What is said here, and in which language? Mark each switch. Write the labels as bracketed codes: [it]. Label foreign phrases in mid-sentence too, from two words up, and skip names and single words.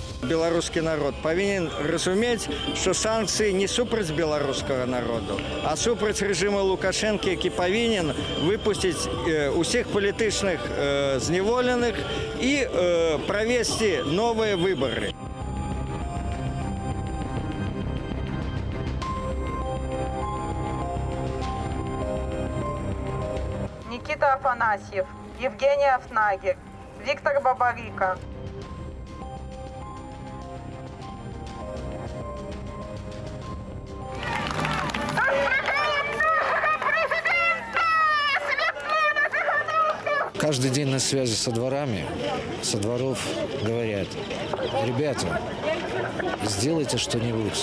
[be] беларускі народ павінен разумець, што санкцыі не супраць беларускага народу, а супраць рэжыму Лукашэнкі, які павінен выпусціць усіх палітычных зняволеных і правесці новыя выбары. [ru] Никита Афанасьев, Евгений Афнагер, Виктор Бабарика. Каждый день на связи со дворами, со дворов говорят: ребята, сделайте что-нибудь.